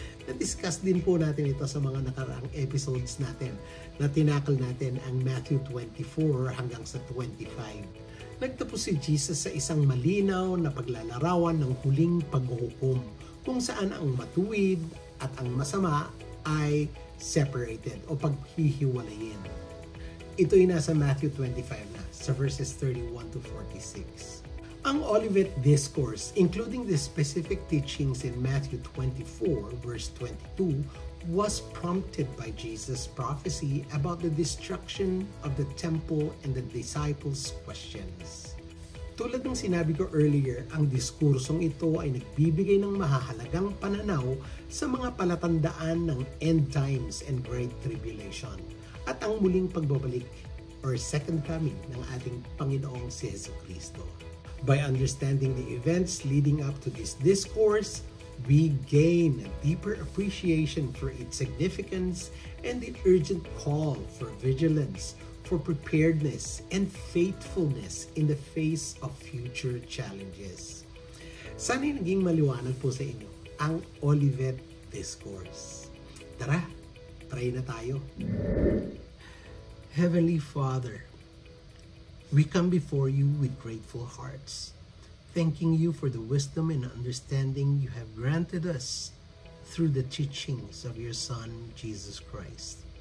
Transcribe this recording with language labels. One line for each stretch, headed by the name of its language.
Filipino: Na-discuss din po natin ito sa mga nakaraang episodes natin na tinakal natin ang Matthew 24 hanggang sa 25. Nagtapos si Jesus sa isang malinaw na paglalarawan ng huling paghuhukom kung saan ang matuwid at ang masama ay separated o paghihiwalayin. Ito'y nasa Matthew 25 na sa verses 31 to 46.
English: Ang Olivet Discourse, including the specific teachings in Matthew 24 verse 22, was prompted by Jesus' prophecy about the destruction of the temple and the disciples' questions.
Filipino: Tulad ng sinabi ko earlier, ang diskursong ito ay nagbibigay ng mahahalagang pananaw sa mga palatandaan ng
English: end times and great tribulation
Filipino: at ang muling pagbabalik or second coming ng ating Panginoong si Jesucristo.
English: By understanding the events leading up to this discourse, we gain a deeper appreciation for its significance and the urgent call for vigilance, for preparedness, and faithfulness in the face of future challenges.
Filipino: Sana'y naging maliwanag po sa inyo ang Olivet Discourse. Tara, try na tayo.
English: Heavenly Father, we come before you with grateful hearts, thanking you for the wisdom and understanding you have granted us through the teachings of your Son, Jesus Christ.